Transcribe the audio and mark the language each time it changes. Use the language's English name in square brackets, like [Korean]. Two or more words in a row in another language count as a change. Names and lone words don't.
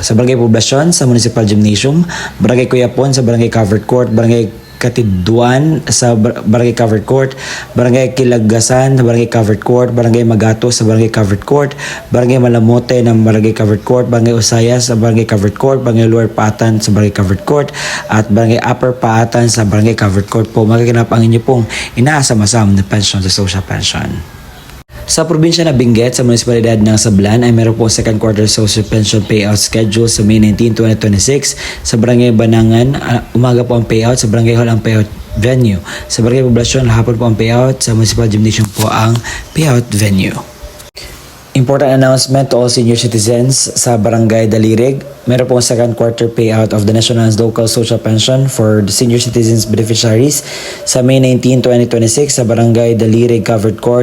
[Filipino] Sa Barangay Poblasyon, sa Municipal Gymnasium, Barangay Cuyapon, sa Barangay Covered Court, Barangay Katidwan sa Barangay Covered Court, Barangay Kilagasan sa Barangay Covered Court, Barangay Magato sa Barangay Covered Court, Barangay Malamote ng Barangay Covered Court, Barangay Usayas sa Barangay Covered Court, Barangay Lower Paatan sa Barangay Covered Court, at Barangay Upper Paatan sa Barangay Covered Court po. Magaganap ang inyo pong inaasam-asam na pensyon sa [English] social pension. [Filipino] Sa probinsya na Benguet sa munisipalidad ng Sablan ay meron po [English] second quarter social pension payout schedule [Filipino] sa May 19, 2026. Sa Barangay Banangan, umaga po ang payout. Sa Barangay Hall ang [English] payout venue. [Filipino] Sa Barangay Poblasyon, hapon po ang payout. Sa Municipal Gymnasium po ang [English] payout venue. Important announcement to all senior citizens sa Barangay Dalirig. [Filipino] Meron po ang [English] second quarter payout of the National and Local Social Pension for the senior citizens beneficiaries sa May 19, 2026 sa Barangay Dalirig Covered Court.